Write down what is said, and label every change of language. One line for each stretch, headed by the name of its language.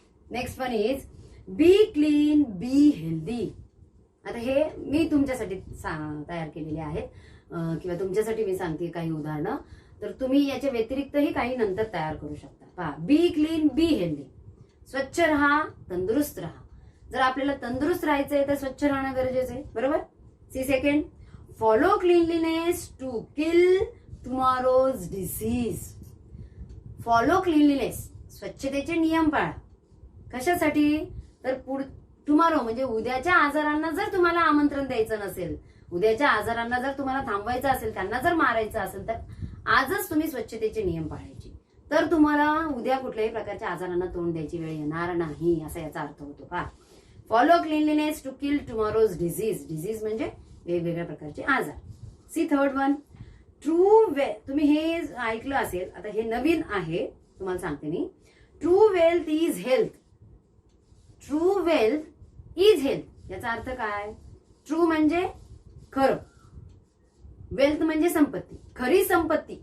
English: Next one is be clean, be healthy.
Marathi: आता हे मी तुमच्यासाठी तयार केलेले आहेत किंवा तुमच्यासाठी मी सांगते काही उदाहरणं. तर तुम्ही याच्या व्यतिरिक्तही काही नंतर तयार करू शकता. पहा,
English: Be clean, be healthy.
Marathi: स्वच्छ राहा, तंदुरुस्त राहा. जर आपल्याला तंदुरुस्त राहायचंय तर स्वच्छ राहणं गरजेचं आहे, बरोबर.
English: See second, follow cleanliness to kill tomorrow's disease. Follow cleanliness,
Marathi: स्वच्छतेचे नियम पाळा. कशासाठी? तर टुमॉरो म्हणजे उद्याच्या आजारांना जर तुम्हाला आमंत्रण द्यायचं नसेल, उद्याच्या आजारांना जर तुम्हाला थांबवायचं असेल, त्यांना जर मारायचं असेल, तर आजच तुम्ही स्वच्छतेचे नियम पाळायचे. तर तुम्हाला उद्या कुठल्याही प्रकारच्या आजारांना तोंड द्यायची वेळ येणार नाही, असा याचा अर्थ होतो.
English: का follow cleanliness to kill tomorrow's disease.
Marathi: Disease म्हणजे वेगवेगळ्या प्रकारचे आजार.
English: See third one, true wealth.
Marathi: तुम्ही हे ऐकलं असेल, आता हे नवीन आहे, तुम्हाला सांगते मी.
English: True wealth is health. True wealth is health
Marathi: याचा अर्थ काय? ट्रू म्हणजे खरं, वेल्थ म्हणजे संपत्ती, खरी संपत्ती.